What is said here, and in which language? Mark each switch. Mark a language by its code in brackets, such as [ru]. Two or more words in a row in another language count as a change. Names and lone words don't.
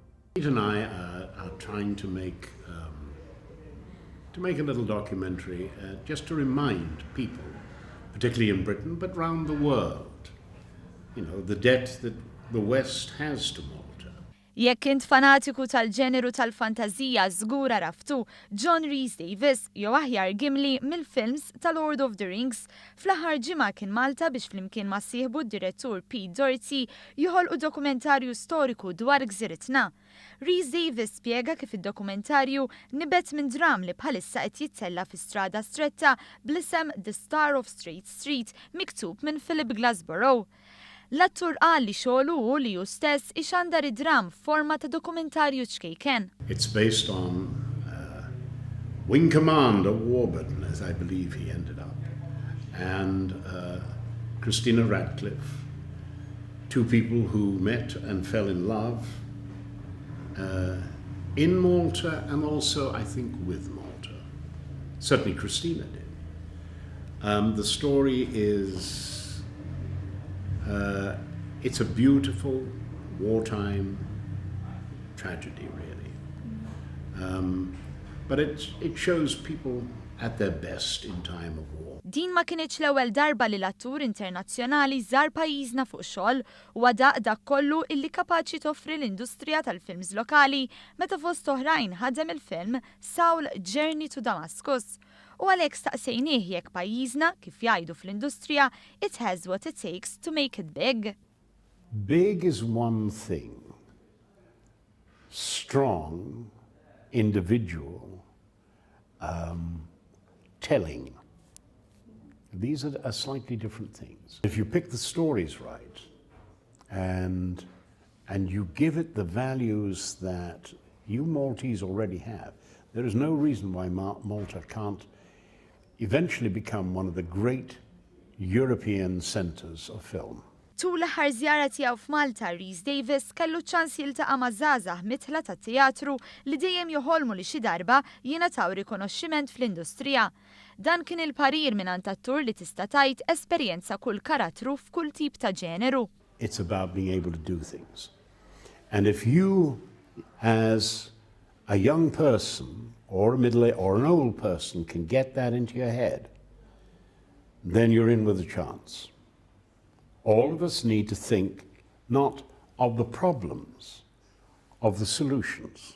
[en] Pete and I are trying to make a little documentary just to remind people, particularly in Britain, but round the world, the debt that the West has to Malta. [mt] Jekk int fanatiku tal-ġeneru tal-fantasija żgur raftu John Rhys Davis jew aħjar Gimli mill-films tal-Lord of the Rings, fl-aħħar ġimgħa kien Malta biex flimkien ma' sieħbu d-direttur Pete Doherty joħolqu dokumentarju storiku dwar gżiritna. Rhys Davis spjega kif id-dokumentarju nibet minn dram li bħalissa qed jittella fi strada stretta bl-isem The Star of Straight Street miktub minn Philip Glassborough. L-attur qal li xogħlu hu li hu stess ixandar id-dram f'forma ta' dokumentarju ċkejken. [en] It's based on Wing Commander Warburton, as I believe he ended up, and Christina Radcliffe, two people who met and fell in love in Malta and also, I think, with Malta. Certainly Christina did. The story is it's a beautiful wartime tragedy, really. But it shows people at their best in time of war. [mt] Din ma kienx l-ewwel darba li l-attur internazzjonali żar pajjiżna fuq xogħol u għadaq dak kollu illi kapaċi toffri l-industrija tal-films lokali meta fost oħrajn ħadem il-film Saul Journey to Damascus. U għalhekk staqsejnieh jekk pajjiżna kif jgħidu fl-industrija [en] it has what it takes to make it big. Big is one thing. Strong, individual, telling. These are slightly different things. If you pick the stories right and you give it the values that you Maltese already have, there is no reason why Malta can't eventually become one of the great European centers of film. [mt] Tul l-aħħar żjara tiegħu f'Malta, Rhys Davis kellu ċans jiltaqa' ma' żgħażagħ mitħla tat-teatru li dejjem joħolmu li xi darba jingħataw rikonoxximent fl-industrija. Dan kien il-parir mingħand attur li tista' tgħid esperjenza kull karattru f'kull tip ta' ġeneru. [en] It's about being able to do things. And if you, as a young person or a middle-aged or an old person, can get that into your head, then you're in with a chance. All of us need to think not of the problems, of the solutions.